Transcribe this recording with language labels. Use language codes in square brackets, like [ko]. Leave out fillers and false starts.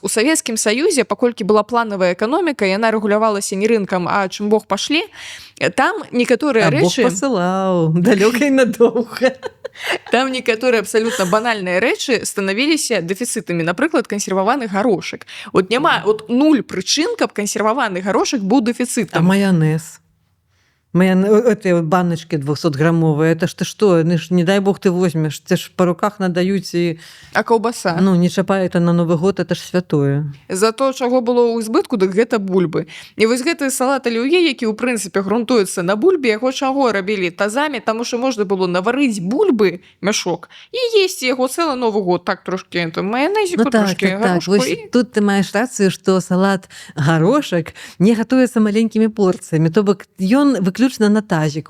[be] У Савецкім Саюзе, паколькі была планавая эканоміка, яна рэгулявалася не рынкам, а чым Бог пашлі, там некаторыя рэчы... Бог пасылаў, далёка і надоўга. Там некаторыя абсалютна банальныя рэчы станавіліся дэфіцытамі, напрыклад, кансерваваны гарошак. Вот няма, вот нуль прычын, каб кансерваваны гарошак быў дэфіцытам. А майонез? [ru] Эти баночки 200-граммовые, это ж ты что? Не дай бог ты возьмешь, те ж по руках надаюць і... [be] А каўбаса? Ну, не чапай это на Новы год, это ж святое. За то, чаго было ў збытку, дык гэта бульбы. І вось гэты салат алюе, які ў прынцыпе грунтуецца на бульбе, яго чаго рабілі тазамі, таму што можна было наварыць бульбы мяшок і есці яго цэлы Новы год, так трошкі маянезіку, трошкі гарошку. Вось тут ты маеш рацыю, што салат гарошак не гатуецца маленькімі порцыямі, то бок ён выключна на тазік.